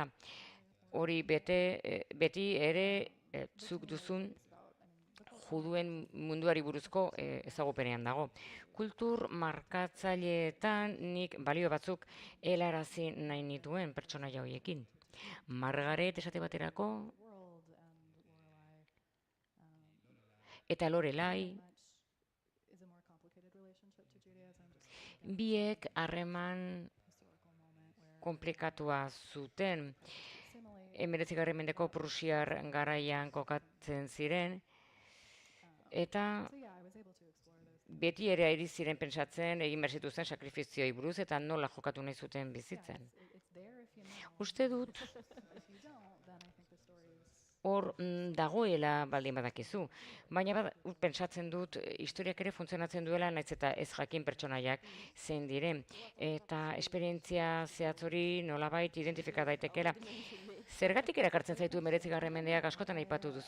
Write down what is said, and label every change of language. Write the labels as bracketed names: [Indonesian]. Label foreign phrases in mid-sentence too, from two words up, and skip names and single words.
[Basque] Hori beti ere zuk duzun juduen munduari buruzko ezagupenean dago. Kultur markatzaileetan nik balio batzuk helarazi nahi nituen pertsonaia horiekin. Margaret esate baterako, [English] world and Lorelai [Basque] eta Lorelai, [English] much is a more complicated relationship to Judaism, just [Basque] biek harreman [English] historical moment where [Basque] komplikatua zuten. simile 19. mendeko Prusiar garaian kokatzen ziren, eta [English] so yeah, I was able to explore those [Basque] beti ere ari ziren pentsatzen egin behar zituzten sakrifizioi buruz eta nola jokatu nahi zuten bizitzen. [English] it's there if you know. [Basque] Uste dut [English] If you don't, then I think the story is [Basque] hor dagoela baldin badakizu. Baina pentsatzen dut historiak ere funtzionatzen duela naiz eta ez jakin pertsonaiak zein diren. Eta esperientzia zehatz hori nolabait identifika daitekeela. Zergatik erakartzen zaitu 19. mendeak askotan aipatu duzu?